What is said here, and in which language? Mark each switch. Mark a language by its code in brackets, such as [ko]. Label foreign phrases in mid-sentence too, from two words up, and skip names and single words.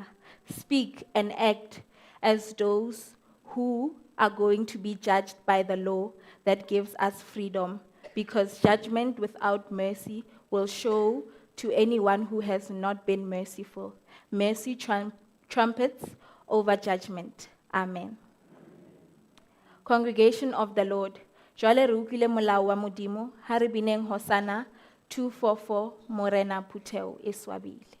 [en] Speak and act as those who are going to be judged by the law that gives us freedom, because judgment without mercy will show to anyone who has not been merciful. Mercy trumpets over judgment. Amen. Congregation of the Lord, [st] jwale re utlwile molao wa Modimo, ha re bineng Hosanna 244, Morena Phuthego e swabile.